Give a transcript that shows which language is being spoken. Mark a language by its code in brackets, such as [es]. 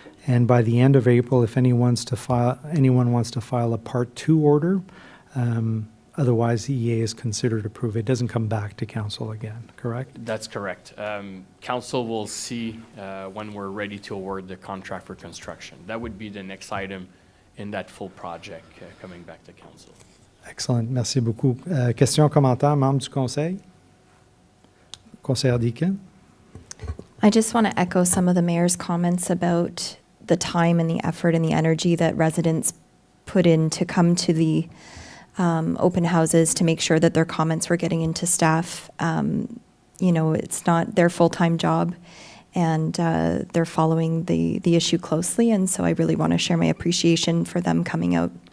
[en] And by the end of April, if anyone wants to file a Part 2 order, otherwise the EA is considered approved. It doesn't come back to council again, correct? That's correct. Council will see when we're ready to award the contract for construction. That would be the next item in that full project coming back to council. [fr] Excellent. Merci beaucoup. Questions, commentaires, membres du conseil? Conseillère Deakin? [en] I just want to echo some of the mayor's comments about the time and the effort and the energy that residents put in to come to the open houses to make sure that their comments were getting into staff. It's not their full-time job, and they're following the issue closely, and so I really want to share my appreciation for them coming out.